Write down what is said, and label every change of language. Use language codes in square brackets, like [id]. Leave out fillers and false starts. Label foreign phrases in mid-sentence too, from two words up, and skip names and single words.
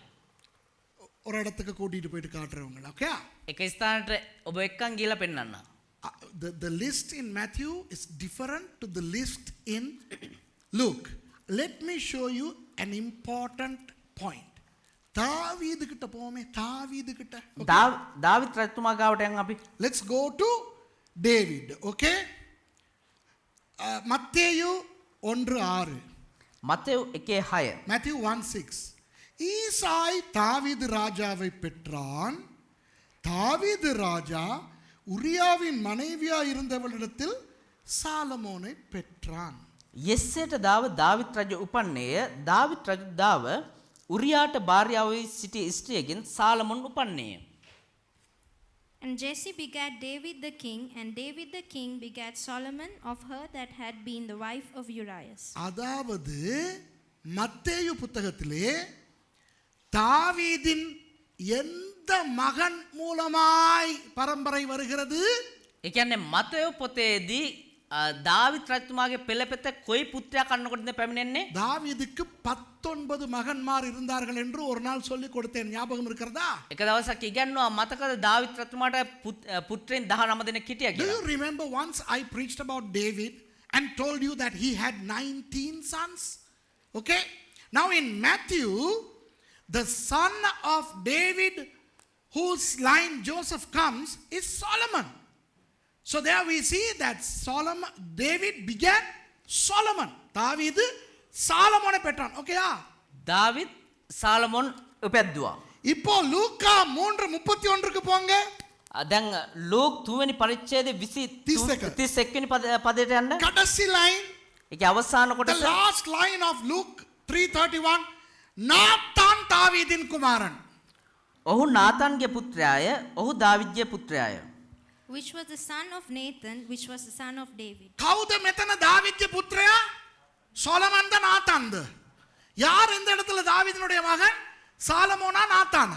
[ta] ஒரு இடத்துக்கு கூட்டிட்டு போயிட்டு காட்டுறவங்க. ஓகே? [si] එක ස්ථානට ඔබ එක්කන් ගිහලා පෙන්නන්න. [en] The list in Matthew is different to the list in Luke. Let me show you an important point. [ta] தாவீது கிட்ட போமே, தாவீது கிட்ட. [si] දාවිත් රජතුමා ගාවට යන් අපි. [en] Let's go to David. [ta] Okay? மத்தேயு 1:6. [si] මතෙව් 1:6. [ta] Matthew 1:6. ஈசாய் தாவீது ராஜாவை பெற்றான். தாவீது ராஜா உரியாவின் மனைவியா இருந்தவளிடத்தில் சாலமோனை பெற்றான். [si] යෙස්සේට දාව දාවිත් රජු උපන්නේය. දාවිත් රජු දාව උරියාට භාර්යාව වී සිටි ස්ත්‍රියකින් සාලමොන් උපන්නේය. [en] And Jesse begat David the king, and David the king begat Solomon of her that had been the wife of Urias. [ta] அதாவது மத்தேயு புத்தகத்திலே தாவீதின் எந்த மகன் மூலமாய் பரம்பரை வருகிறது? [si] ඒ කියන්නේ මතෙව් පොතේදී දාවිත් රජතුමාගේ පෙළපෙත කොයි පුත්‍රයා කන්නකොටද පැමිණෙන්නේ? [ta] தாவீதுக்கு 19 மகன்மார் இருந்தார்கள் என்று ஒரு நாள் சொல்லி கொடுத்தேன். ஞாபகம் இருக்கிறதா? [si] එක දවසක් ඉගන්නවා මතකද දාවිත් රජතුමාට පුත්‍රයන් 19 දෙනෙක් හිටියා [en] Do [si] කියලා? [en] you remember once I preached about David and told you that he had 19 sons? Okay? Now in Matthew, the son of David whose line Joseph comes is Solomon. So there we see that David began Solomon. [ta] தாவீது சாலமோனை பெற்றான். ஓகேயா? [si] දාවිත් සාලමොන් උපැද්දුවා. [ta] இப்போ லூக்கா 3:31க்கு போங்க. [si] දැන් ලූක් 3 වෙනි පරිච්ඡේදයේ 31 වෙනි පදයට යන්න. [ta] கடைசி லைன், [si] ඒකේ අවසාන [en] the [si] කොටස [en] last line of Luke 3:31, [ta] நாத்தான் தாவீதின் குமாரன். [si] ඔහු නාතන්ගේ පුත්‍රයාය. ඔහු දාවිත්ගේ පුත්‍රයාය. [en] Which was the son of Nathan, which was the son of David. [si] කවුද මෙතන දාවිත්ගේ පුත්‍රයා? [ta] சோலமன் தான் நாத்தான். யார் இந்த இடத்துல தாவீதினுடைய மகன்? சாலமோனா நாத்தானா?